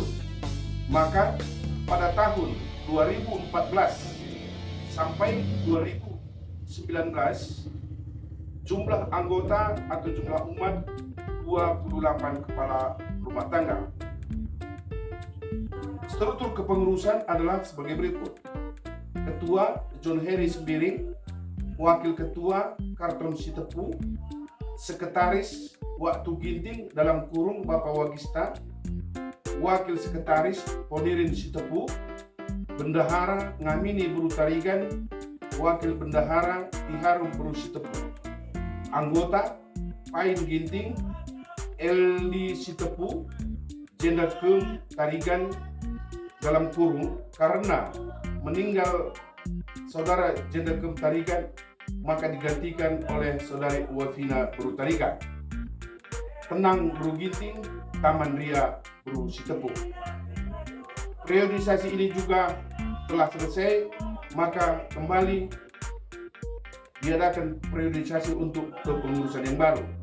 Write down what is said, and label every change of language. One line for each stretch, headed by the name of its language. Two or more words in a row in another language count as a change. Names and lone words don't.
Indonesian: Maka pada tahun 2014 sampai 2019 jumlah anggota atau jumlah umat 28 kepala rumah tangga. Struktur kepengurusan adalah sebagai berikut: Ketua John Harry Sembiring, Wakil Ketua Karton Sitepu, Sekretaris Waktu Ginting dalam kurung Bapak Wagista, Wakil Sekretaris Ponirin Sitepu, Bendahara Ngamini Buru Tarigan, Wakil Bendahara Tiharum Buru Sitepu. Anggota Pain Ginting, Eldi Sitepu, Jendakem Tarigan dalam kurung karena meninggal saudara Jendakem Tarigan, maka digantikan oleh saudari Wafina Buru Tarigan. Tenang Buru Ginting, Taman Ria Buru Sitepu. Periodisasi ini juga telah selesai, maka kembali diadakan periodisasi untuk kepengurusan yang baru.